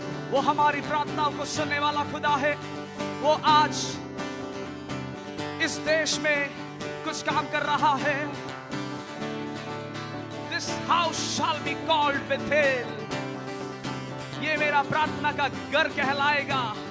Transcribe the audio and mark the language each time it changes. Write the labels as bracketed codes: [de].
[hi] वो हमारी प्रार्थनाओं को सुनने वाला खुदा है। वो आज इस देश में कुछ काम कर रहा है। [en] This house shall be called Bethel. [hi] ये मेरा प्रार्थना का घर कहलाएगा।